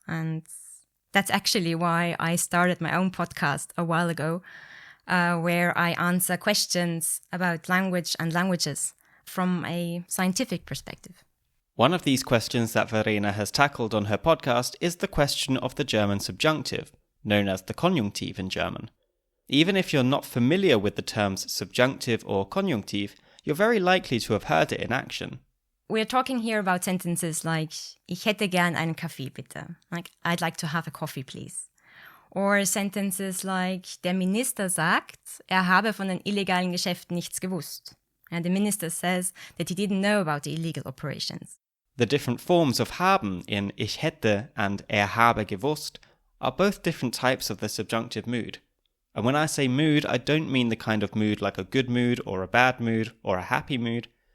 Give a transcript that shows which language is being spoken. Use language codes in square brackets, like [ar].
[en] And that's actually why I started my own podcast a while ago, where I answer questions about language and languages from a scientific perspective. One of these questions that Verena has tackled on her podcast is the question of the German subjunctive, known as the Konjunktiv in German. Even if you're not familiar with the terms subjunctive or conjunctive, you're very likely to have heard it in action. We're talking here about sentences like [de] Ich hätte gern einen Kaffee, bitte. [en] Like, I'd like to have a coffee, please. Or sentences like [de] Der Minister sagt, habe von den illegalen Geschäften nichts gewusst. [en] And the minister says that he didn't know about the illegal operations. The different forms of haben in Ich hätte and habe gewusst are both different types of the subjunctive mood. And when I say mood, I don't mean the kind of mood like a good mood or a bad mood or a happy mood.